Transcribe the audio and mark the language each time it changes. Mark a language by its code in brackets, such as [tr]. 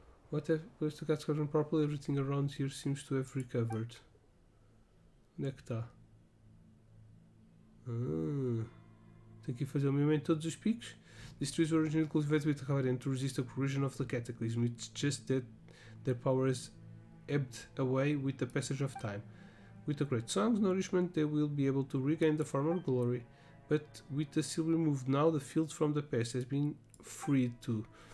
[en] What have placed the cat's gotten properly? Everything around here seems to have recovered. [pt] Onde é que está? Tenho que fazer o mesmo em todos os picos. [en] These trees were originally cultivated with Havarian to resist the progression of the cataclysm. It's just that their power has ebbed away with the passage of time. With the great song's nourishment, they will be able to regain the former glory. But with the seal removed now, the field from the past has been freed too.